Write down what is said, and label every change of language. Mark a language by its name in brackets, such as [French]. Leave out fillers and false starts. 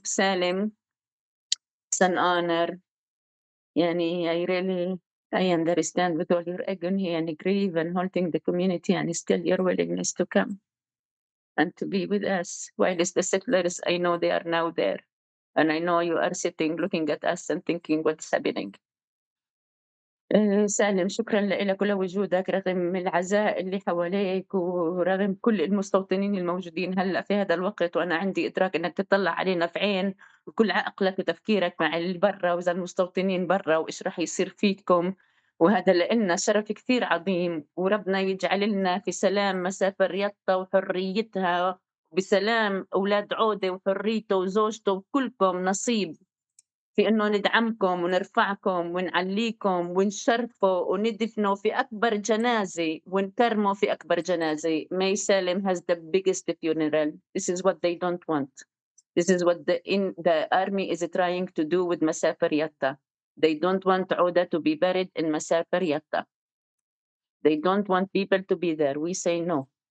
[English] Salim, it's an honor. Yani, I understand with all your agony and grief and holding the community and still your willingness to come and to be with us. While it's the settlers, I know they are now there. And I know you are sitting looking at us and thinking what's happening. [Arabic] سالم، شكرا لك ولوجودك رغم العزاء اللي حواليك ورغم كل المستوطنين الموجودين هلا في هذا الوقت، وانا عندي ادراك انك تطلع علينا في عين وكل عقلك وتفكيرك مع اللي برا واذا المستوطنين برا وايش راح يصير فيكم. وهذا لنا شرف كثير عظيم، وربنا يجعل لنا في سلام مسافر يطا وحريتها، بسلام اولاد عوده وحريته وزوجته وكلكم نصيب في إنه ندعمكم ونرفعكم ونعليكم ونشرفوا وندفنوا في أكبر جنازة ونكرموا في أكبر جنازة. [English] May Salem has the biggest funeral. This is what they don't want. This is what the army is trying to do with Masafer Yatta. They don't want Awdah to be buried in Masafer Yatta. They don't want people to be there. We say no.